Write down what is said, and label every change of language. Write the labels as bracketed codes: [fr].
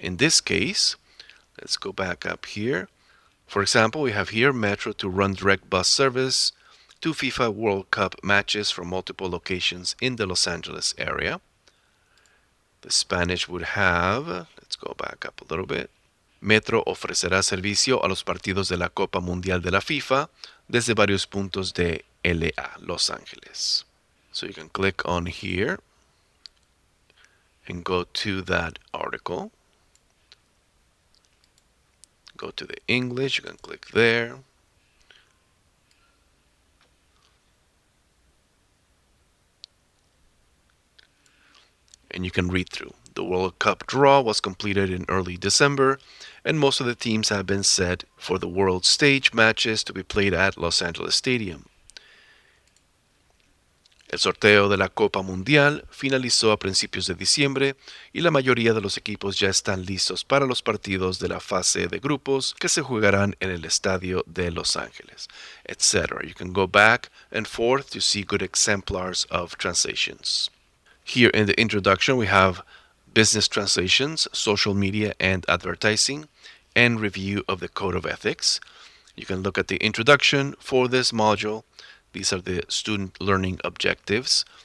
[en] In this case, let's go back up here. For example, we have here Metro to run direct bus service to FIFA World Cup matches from multiple locations in the Los Angeles area. The Spanish would have, let's go back up a little bit. [es] Metro ofrecerá servicio a los partidos de la Copa Mundial de la FIFA desde varios puntos de LA, Los Angeles. [en] So you can click on here and go to that article. Go to the English, you can click there. And you can read through. The World Cup draw was completed in early December, and most of the teams have been set for the world stage matches to be played at Los Angeles Stadium. [es] El sorteo de la Copa Mundial finalizó a principios de diciembre y la mayoría de los equipos ya están listos para los partidos de la fase de grupos que se jugarán en el estadio de Los Ángeles, etc. [en] You can go back and forth to see good exemplars of translations. Here in the introduction, we have business translations, social media and advertising, and review of the Code of Ethics. You can look at the introduction for this module. These are the student learning objectives.